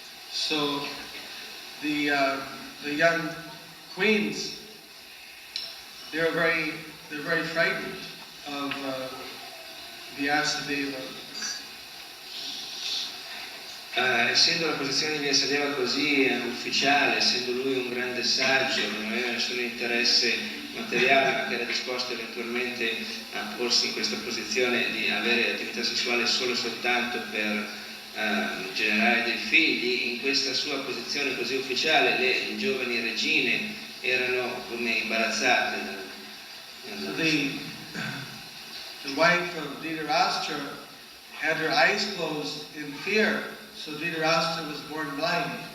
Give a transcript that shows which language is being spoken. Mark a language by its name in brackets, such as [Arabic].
[English] So the young queens, they're very frightened of Vyasadeva. [Italian] Essendo la posizione di Vyasadeva così ufficiale, essendo lui un grande saggio, che non aveva nessun interesse materiale, ma che era disposto eventualmente a porsi in questa posizione di avere attività sessuale solo e soltanto per generare dei figli, in questa sua posizione così ufficiale le giovani regine erano come imbarazzate. [English] So the wife of Dhritarashtra had her eyes closed in fear, so Dhritarashtra was born blind.